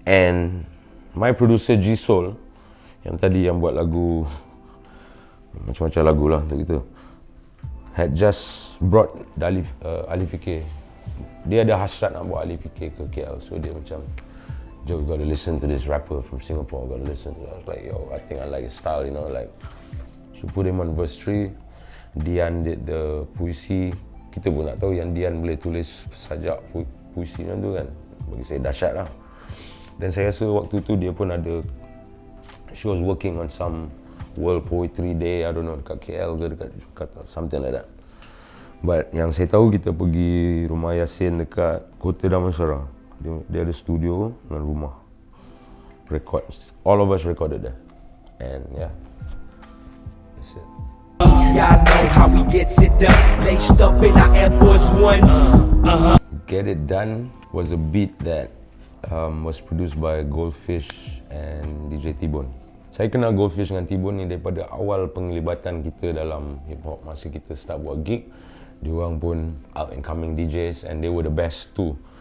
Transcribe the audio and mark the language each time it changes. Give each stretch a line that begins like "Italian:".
Malay: And my producer G Soul yang tadi yang buat lagu macam-macam lagu lah untuk kita,
English: had just brought
Malay: Daly, Ahli Fiqir. Dia ada hasrat nak buat Ahli Fiqir ke KL. So dia macam,
English: "Joe, you gotta listen to this rapper from Singapore, gotta listen to it." I was like, "Yo, I think I like his style, like." So put him on verse 3. Dian did the puisi.
Malay: Kita pun nak tahu yang Dian boleh tulis sajak puisi macam tu kan. Bagi saya dahsyat lah. Dan saya rasa waktu tu dia pun ada,
English: she was working on some World Poetry Day, I don't know,
Malay: dekat KL ke dekat Jakarta,
English: something like that.
Malay: But yang saya tahu, kita pergi rumah Yasin dekat Kota Damansara. Dia ada studio dan rumah.
English: Record. All of us recorded there. And yeah, that's it. Y'all know how we gets it done. Laced up in our Air Force Ones. Get It Done was a beat that was produced by Goldfish and DJ T-Bone.
Malay: Saya kenal Goldfish dengan T-Bone ni daripada awal penglibatan kita dalam hip hop. Masa kita start buat gig, diorang pun
English: up and coming DJs and they were the best too.